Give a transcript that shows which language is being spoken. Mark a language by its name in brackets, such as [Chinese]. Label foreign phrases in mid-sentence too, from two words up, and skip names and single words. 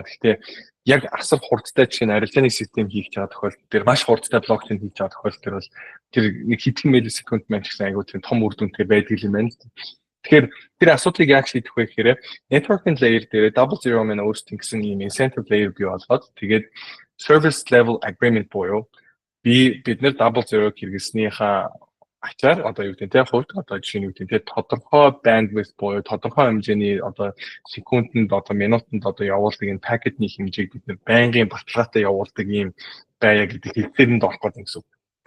[Mongolian] Гэхдээ яг асар хурдтай жишээ нь арилжааны систем хийх байгаа тохиолдолд тэр маш хурдтай блокчейн хийж байгаа тохиолдолд тэр бол тэр нэг хэдхэн миллисекунд маань ч гэсэн аяга тийм том үр дүнтэй байдаг юм байна. Тэгэхээр тэр асуудлыг яаж шийдэх вэ гэхээр [English] networking layer [Mongolian] дээр [English] double zero [Mongolian] маань өөрсдөө гэсэн ийм [English] incentive layer [Mongolian] бий болгоод тэгээд [English] service level agreement [Mongolian] буюу бид нар [English] double zero [Mongolian] хэрэгснийхаа ачаар одоо юу гэдэг те хувьд одоо жишээ нь юу гэдэг те тодорхой bandwidth буюу тодорхой хэмжээний одоо секундэд одоо минутанд одоо явуулдаг энэ пакетний хэмжээг бид нэр байнгын баталгаатай явуулдаг юм байя гэдэг хэлбэрэнд орох гэдэг юм.